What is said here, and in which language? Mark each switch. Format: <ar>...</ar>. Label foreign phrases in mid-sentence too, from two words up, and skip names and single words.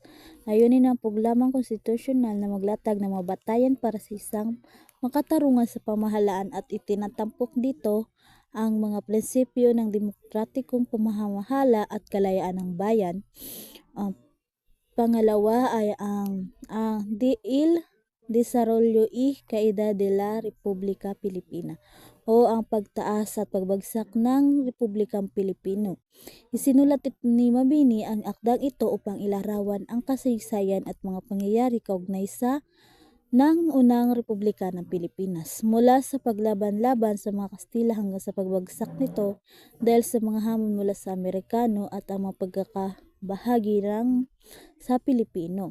<tl>Layunin ng programang konstitusyonal na maglatag ng mga batayan para sa isang makatarungan sa pamahalaan at itinatampok dito ang mga prinsipyo ng demokratikong pamamahala at kalayaan ng bayan. Pangalawa ay ang il Desarrollo y Caída de la República Filipina o ang pagtaas at pagbagsak ng Republikang Pilipino. Isinulat ni Mabini ang akdang ito upang ilarawan ang kasaysayan at mga pangyayari kaugnay sa ng unang Republika ng Pilipinas, mula sa paglaban-laban sa mga Kastila hanggang sa pagbagsak nito dahil sa mga hamon mula sa Amerikano at ang mga pagkakabahagi sa Pilipino.</tl>